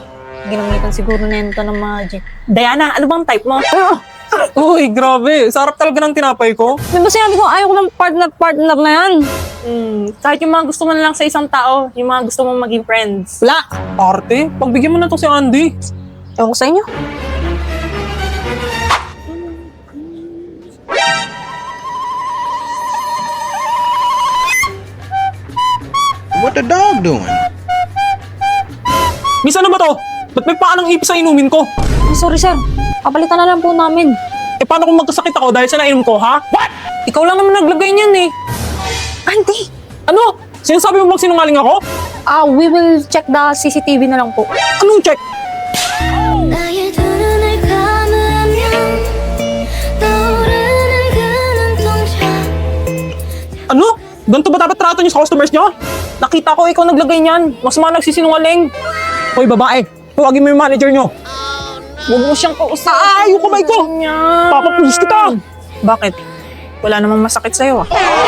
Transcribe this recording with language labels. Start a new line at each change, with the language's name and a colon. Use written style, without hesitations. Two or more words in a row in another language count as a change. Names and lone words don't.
Filipino: Ginamitan siguro na yun ng magic. Diana, ano bang type mo? Uy, grabe. Sarap talaga ng tinapay ko. Di ba sinabi ko ayaw ko ng partner na yan? Kahit yung mga gusto mo na lang sa isang tao, yung mga gusto mong maging friends. Wala. Arte, pagbigyan mo na to si Andy. Ewan ko sa inyo.
English: What the dog doing?
Filipino: Misa na ba to? Ba't may paa ng ipis sa inumin ko?
English: Sorry sir.
Filipino: Papalitan na lang po namin. Eh paano kung magkasakit ako dahil sa nainom ko, ha?
English: What?
Filipino: Ikaw lang naman naglagay niyan eh. Auntie! Ano? Sinasabi mo bang sinungaling ako?
English: We will check the CCTV
Filipino: na lang po. Anong check?
Korean: 나의 두 눈을 감으면 떠오르는 그 눈동자
Filipino: Ano? Ganito ba dapat trato niyo sa customers niyo? Nakita ko ikaw naglagay niyan. Mas mga nagsisinungaling. Hoy, babae. Tuwagin mo yung manager niyo. Huwag mo siyang kausapin. Ayaw kamay ko! Papapulis kita! Bakit? Wala namang masakit sa'yo ah.